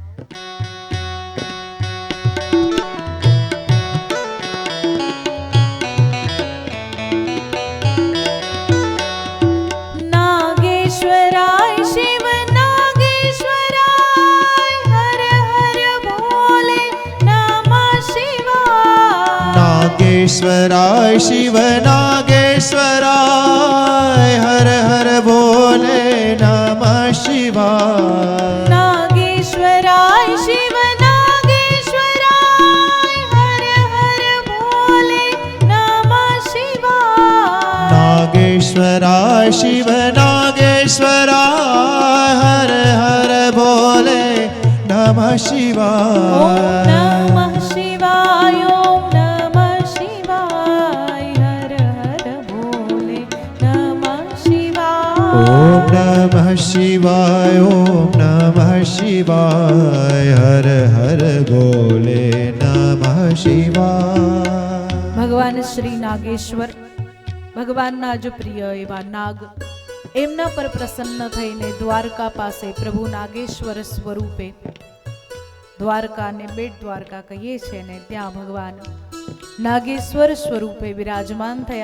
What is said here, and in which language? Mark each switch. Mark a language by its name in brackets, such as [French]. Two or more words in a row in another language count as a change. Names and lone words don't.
[Hindi] नागेश्वराय शिव नागेश्वराय हर हर बोले नमः शिवाय. नागेश्वराय शिव नागेश्वराय हर हर बोले नमः शिवाय। नागेश्वराय शिव नागेश्वराय हर हर बोले नमः शिवाय। नागेश्वराय शिव नागेश्वराय हर हर बोले नमः शिवाय। ओम नमः शिवाय ओम नमः शिवाय हर हर बोले नमः शिवाय। ओम नमः शिवाय ओम नमः शिवाय हर हर बोले नमः शिवाय। [Gujarati] ભગવાન શ્રી નાગેશ્વર, ભગવાનના જ પ્રિય એવા નાગ, એમના પર પ્રસન્ન થઈને દ્વારકા પાસે પ્રભુ નાગેશ્વર સ્વરૂપે, દ્વારકાને બેટ દ્વારકા કહીએ છીએ ને, ત્યાં ભગવાન નાગેશ્વર સ્વરૂપે વિરાજમાન થયા.